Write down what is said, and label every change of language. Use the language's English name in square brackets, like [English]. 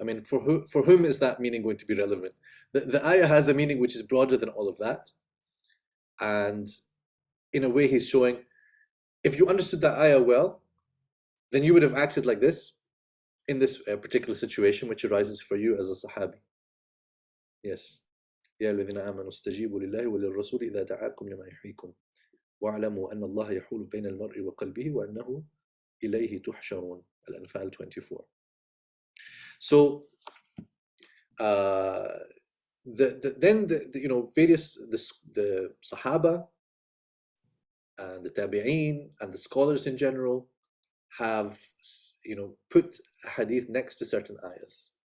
[English] I mean, for whom is that meaning going to be relevant? The ayah has a meaning which is broader than all of that. And in a way, he's showing, if you understood that ayah well, then you would have acted like this in this particular situation which arises for you as a Sahabi. Yes. [Arabic] يا الذين آمنوا استجيبوا لله وللرسول إذا دعاكم لما يحييكم واعلموا أن الله يحول بين المرء وقلبه وأنه إليه تحشرون. [English] Al-Anfal 24. So then you know, various the Sahaba and the Tabi'een and the scholars in general have, you know, put hadith next to certain ayahs.